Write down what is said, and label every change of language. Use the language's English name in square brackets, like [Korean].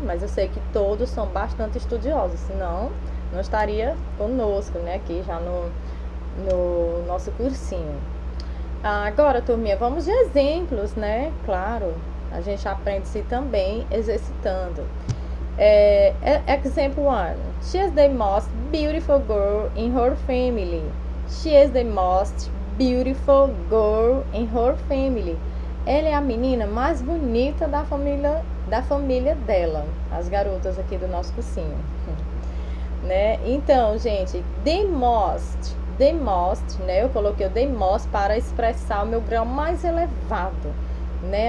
[Portuguese] Mas eu sei que todos são bastante estudiosos, senão não estaria conosco, né, aqui já no nosso cursinho. Agora, turminha, vamos de exemplos, né? Claro, a gente aprende-se também exercitando. [English] Example 1. She is the most beautiful girl in her family. She is the most beautiful girl in her family. [Portuguese] Ela é a menina mais bonita da família da família dela, as garotas aqui do nosso cursinho. Né? Então, gente, the most, né? Eu coloquei o the most para expressar o meu grau mais elevado, né?